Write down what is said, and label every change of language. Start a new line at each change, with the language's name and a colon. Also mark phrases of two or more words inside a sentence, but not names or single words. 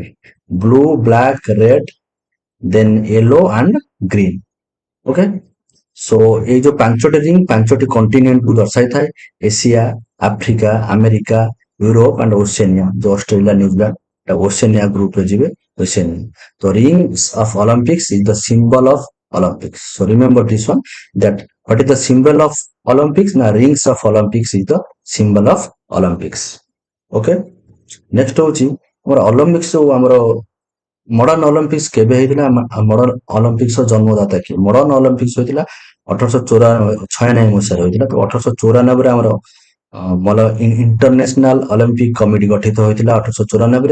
English: Blue, black, red, then yellow and green.
Odia: ସୋ ଏଇ ଯୋଉ 5ଟି ରିଙ୍ଗ 5ଟି କଣ୍ଟିନେଣ୍ଟକୁ ଦର୍ଶାଇଥାଏ। ଏସିଆ, ଆଫ୍ରିକା, ଆମେରିକା, ୟୁରୋପ ଆଣ୍ଡ ଓସେନିଆ। ଯୋଉ ଅଷ୍ଟ୍ରେଲିଆ, ନ୍ୟୁଜିଲାଣ୍ଡ ଓସେନିଆ ଗ୍ରୁପରେ ଯିବେ, ଓସେନିଆ।
English: ତ rings of Olympics is the symbol of Olympics. So remember this one, that what is the symbol of Olympics? Na rings of Olympics is the symbol of Olympics.
Odia: Next ହେଉଛି ଆମର ଅଲିମ୍ପିକ୍ସ। ଆମର ମଡର୍ନ ଅଲିମ୍ପିକ୍ସ କେବେ ହେଇଥିଲା? ମଡର୍ନ ଅଲିମ୍ପିକ୍ସ ଜନ୍ମଦାତା କିଏ? ମଡର୍ନ ଅଲିମ୍ପିକ୍ସ ହୋଇଥିଲା 1896 ମସିହାରେ ହୋଇଥିଲା। ତ 1894ରେ ଆମର ଇଣ୍ଟରନ୍ୟାସନାଲ ଅଲିମ୍ପିକ କମିଟି ଗଠିତ ହୋଇଥିଲା 1894ରେ।